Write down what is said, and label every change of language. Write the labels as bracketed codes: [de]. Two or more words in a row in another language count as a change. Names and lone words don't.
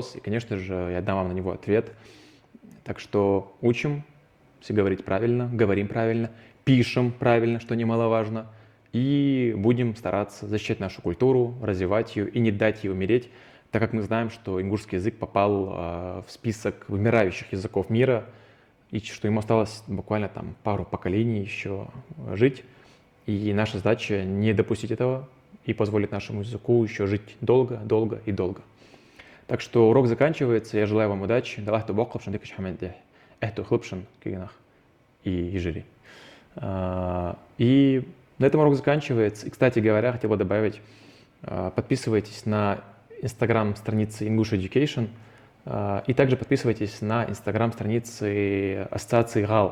[ru] И, конечно же, я дам вам на него ответ. Так что учим все говорить правильно, говорим правильно, пишем правильно, что немаловажно, и будем стараться защищать нашу культуру, развивать ее и не дать ей умереть, так как мы знаем, что ингушский язык попал в список вымирающих языков мира, и что ему осталось буквально там пару поколений еще жить. И наша задача не допустить этого и позволить нашему языку еще жить долго, долго и долго. Так что урок заканчивается. Я желаю вам удачи. [inh] Далахту бокхлапшан дикаш хамеддех. Эхту хлопшан кигнах. [ru] И жили. И на этом урок заканчивается. И, кстати говоря, хотел бы добавить, подписывайтесь на инстаграм-страницы English Education и также подписывайтесь на инстаграм-страницы ассоциации ГАЛ.